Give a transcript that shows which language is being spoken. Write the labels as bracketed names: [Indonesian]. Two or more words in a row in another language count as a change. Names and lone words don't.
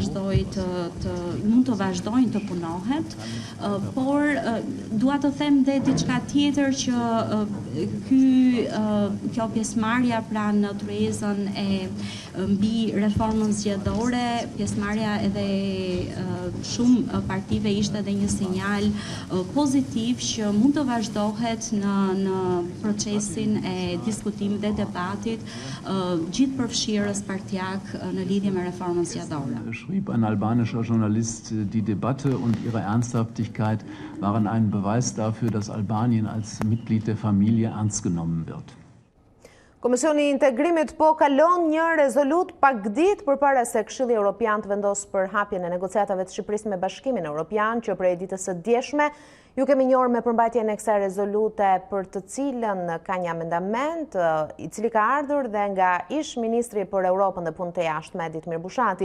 [Albanian] të vazhdojnë të punohet, por dua të them dhe diçka tjetër që kjo pjesëmarrja pra në tryezën e mbi reformën zgjedhore, pjesëmarrja edhe shumë partive ishte edhe një sinjal pozitiv që mund të vazhdohet në procesin e diskutimit dhe debatit gjithë përfshirës partijak në lidhje me reformën zgjedhore. [German] Schrieb ein albanischer Journalist, die Debatte und ihre Ernsthaftigkeit waren ein Beweis dafür, dass Albanien als Mitglied der Familie ernst genommen wird. [Albanian] Komisioni i Integrimit po kalon një rezolut pak ditë përpara se Këshilli Evropian të vendosë për hapjen e negociatave të Shqipërisë me Bashkimin Evropian, që prej ditës së djeshme ju kemi njohur me përmbajtjen e kësaj rezolute për të cilën ka një amendament i cili ka ardhur dhe nga ish ministri për Europën dhe punët e jashtme Ditmir Bushati.